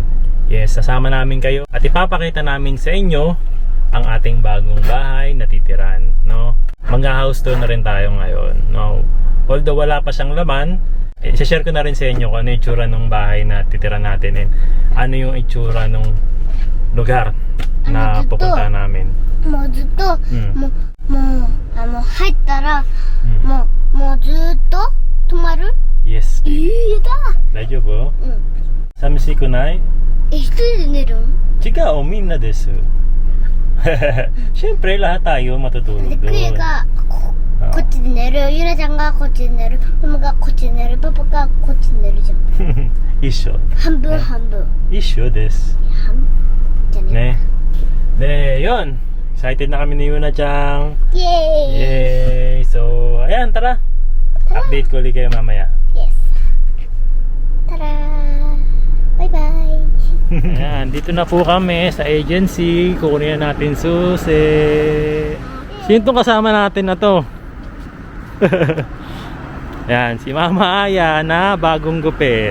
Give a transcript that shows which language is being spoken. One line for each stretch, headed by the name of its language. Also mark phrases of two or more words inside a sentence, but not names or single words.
Filipino: Yes, sasama namin kayo at ipapakita namin sa inyo ang ating bagong bahay na titiran, no? Mag-
English: house tour
Filipino: na rin tayo ngayon, no? Although wala pa siyang laman, i-share ko na rin sa inyo kung ano yung itsura ng bahay na titiran natin and ano yung itsura ng lugar na pupunta namin.
Japanese: もうずっと、入ったら、もうずっと止まる？
English: Yes.
Japanese: だ。大丈夫？寂しくない？一人で寝るん？違う、みんなです。
Filipino: Siyempre lahat tayo matutulog
Japanese: で、クエ
Filipino: doon.
Japanese: がこっちで寝る、ゆらちゃんがこっちで寝る、ママがこっちで寝る、パパがこっちで寝るじゃん。一緒。半分半分。一緒です。半分じゃね。
Filipino: Ne. De, yon. Excited na kami ni Yuna-chan.
Japanese: イエーイ。
Filipino: Yay! So, ayan, tara. Update ko ulit kayo mamaya. Yes. Tara! Bye-bye! Ayan, dito na po kami sa agency. Kukunin na natin susi. Sino itong kasama natin na to? Ayan, si Mama Aya na bagong gupit.